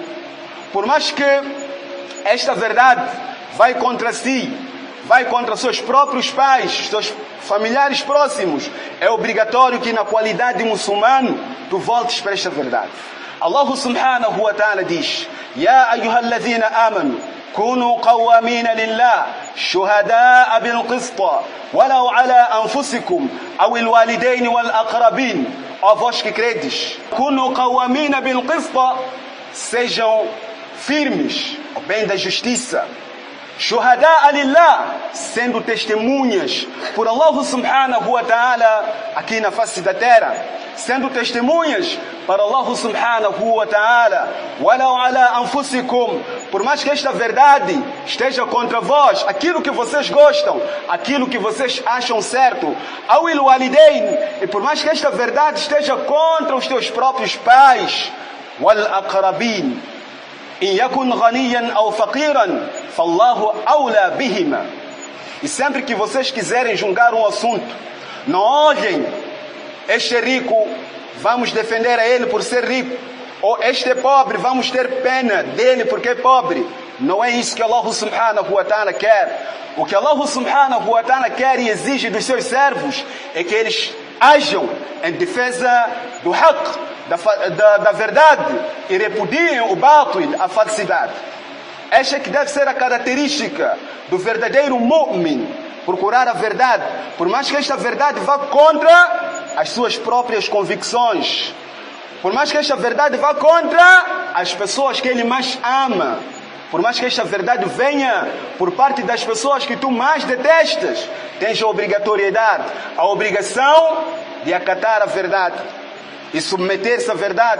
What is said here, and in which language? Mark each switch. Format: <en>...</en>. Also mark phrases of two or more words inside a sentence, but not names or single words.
<pt>Por mais que esta verdade vai contra si, vai contra seus próprios pais, seus familiares próximos, é obrigatório que na qualidade de muçulmano tu voltes para esta verdade.</pt> <ar>الله سبحانه وتعالى diz: يا أيها الذين آمنوا كونوا قوامين لله شهداء بالقسط ولو على أنفسكم أو الوالدين والأقربين.</ar> <pt>Ó vós que credes,</pt> <ar>كونوا قوامين بالقسط,</ar> <pt>sejam firmes ao bem da justiça.</pt> <ar>شهداء لله,</ar> <pt>sendo testemunhas por</pt> <ar>الله سبحانه وتعالى</ar> <pt>aqui na face da terra, sendo testemunhas para</pt> <ar>الله سبحانه وتعالى. وَلَوْ عَلَىٰ أَنفُسِكُمْ,</ar> <pt>por mais que esta verdade esteja contra vós, aquilo que vocês gostam, aquilo que vocês acham certo,</pt> <ar>أَوِ الْوَالِدَيْنِ,</ar> <pt>e por mais que esta verdade esteja contra os teus próprios pais,</pt> <ar>وَالْأَقْرَبِينَ إِنْ يَكُنْ غَنِيًّا أَوْ فَقِيرًا فَاللَّهُ أَوْلَى بِهِمَا.</ar> <pt>E sempre que vocês quiserem julgar um assunto, não olhem: este é rico, vamos defender a ele por ser rico, ou este é pobre, vamos ter pena dele porque é pobre. Não é isso que</pt> <ar>الله سبحانه وتعالى</ar> <pt>quer. O que</pt> <ar>الله سبحانه وتعالى</ar> <pt>quer e exige dos seus servos é que eles ajam em defesa do haqq, da verdade, e repudiem o batil, a falsidade. Esta é que deve ser a característica do verdadeiro mu'min: procurar a verdade, por mais que esta verdade vá contra as suas próprias convicções, por mais que esta verdade vá contra as pessoas que ele mais ama, por mais que esta verdade venha por parte das pessoas que tu mais detestas, tens a obrigatoriedade, a obrigação de acatar a verdade e submeter-se à verdade.</pt>